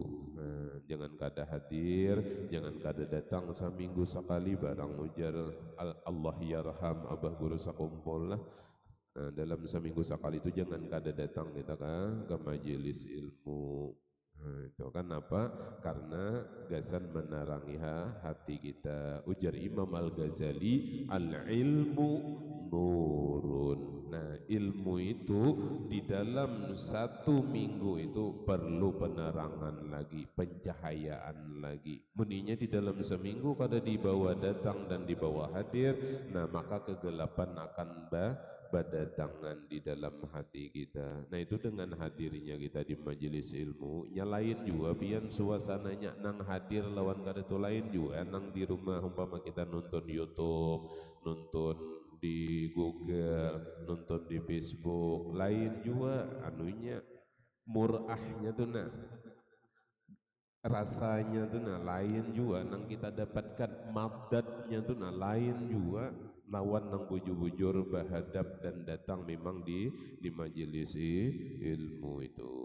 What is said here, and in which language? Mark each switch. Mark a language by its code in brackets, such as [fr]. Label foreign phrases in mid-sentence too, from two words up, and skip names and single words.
[bjn] Nah, jangan kada hadir, jangan kada datang seminggu sekali barang ujar [ar] الله يرحم [bjn] abah guru sakumpul lah. Nah, dalam seminggu sekali itu jangan kada datang kita ke majelis ilmu. Nah, itu kan apa? Karena gasan menarangi hati kita. Ujar Imam Al-Ghazali, [ar] العلم نور. [bjn] Nah, ilmu itu di dalam satu minggu itu perlu penerangan lagi, pencahayaan lagi. Muninya di dalam seminggu kada dibawa datang dan dibawa hadir, nah maka kegelapan akan berdatangan di dalam hati kita. Nah itu dengan hadirnya kita di majelis ilmu, nyalain juga pian suasananya nang hadir lawan kada tu lain juga nang di rumah umpama kita nonton YouTube, nonton di Google, nonton di Facebook, lain juga anunya murahnya tuh nah rasanya tuh nah lain juga nang kita dapatkan madatnya tuh nah lain juga lawan nang bujur-bujur berhadap dan datang memang di majelis ilmu itu.